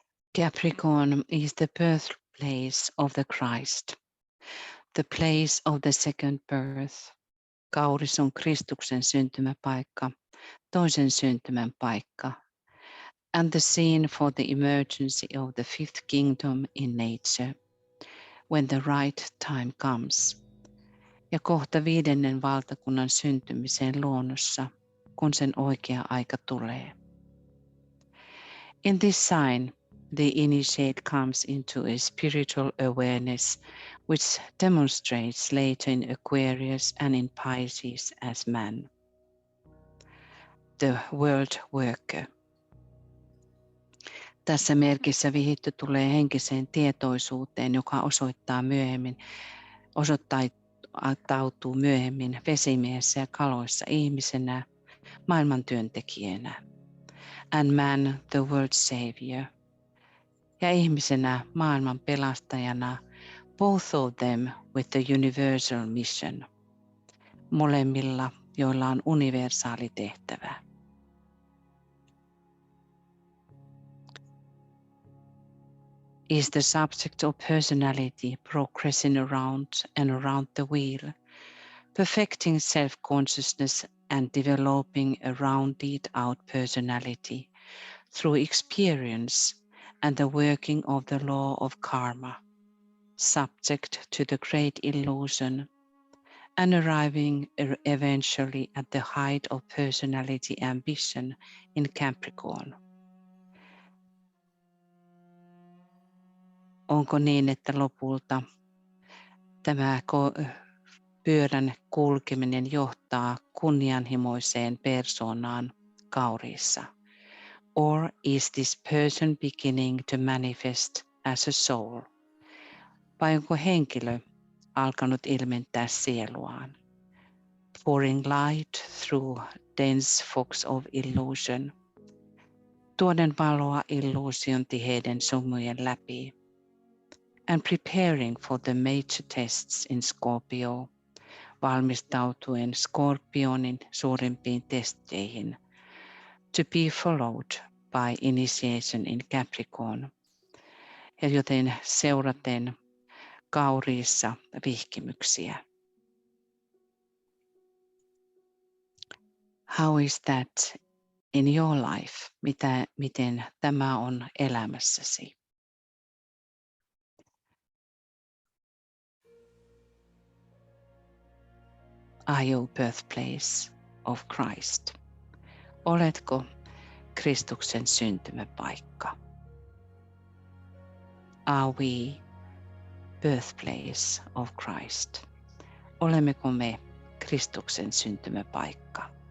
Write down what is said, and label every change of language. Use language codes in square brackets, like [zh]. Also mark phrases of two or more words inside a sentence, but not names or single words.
[en] Capricorn is the birthplace of the Christ, the place of the second birth. [fi] Kauris on Kristuksen syntymäpaikka, toisen syntymän paikka, [en] and the scene for the emergency of the fifth kingdom in nature, when the right time comes. [fi] Ja kohta viidennen valtakunnan syntymiseen luonnossa, kun sen oikea aika tulee. [en] In this sign, the initiate comes into a spiritual awareness which demonstrates later in Aquarius and in Pisces as man, the world worker. [fi] Tässä merkissä vihitty tulee henkiseen tietoisuuteen, joka osoittautuu myöhemmin vesimiehessä ja kaloissa ihmisenä, maailman työntekijänä. [en] And man, the world savior. [fi] Ja ihmisenä, maailman pelastajana, [en] both of them with the universal mission. [fi] Molemmilla, joilla on universaali tehtävä. [en] Is the subject of personality progressing around and around the wheel, perfecting self-consciousness and developing a rounded out personality through experience and the working of the law of karma, subject to the great illusion, and arriving eventually at the height of personality ambition in Capricorn. [fi] Onko niin, että lopulta tämä pyörän kulkeminen johtaa kunnianhimoiseen persoonaan Kauriissa? [en] Or is this person beginning to manifest as a soul? [fi] Vai onko henkilö alkanut ilmentää sieluaan? [en] Pouring light through dense fogs of illusion. [fi] Tuoden valoa illuusion tiheiden sumujen läpi. [en] And preparing for the major tests in Scorpio, [fi] valmistautuen Skorpionin suurimpiin testeihin, [en] to be followed by initiation in Capricorn, [fi] ja joten seuraten Kauriissa vihkimyksiä. [en] How is that in your life? [fi] Miten tämä on elämässäsi? [en] Are you birthplace of Christ? [fi] Oletko Kristuksen syntymäpaikka? [en] Are we birthplace of Christ? [fi] Olemmeko me Kristuksen syntymäpaikka?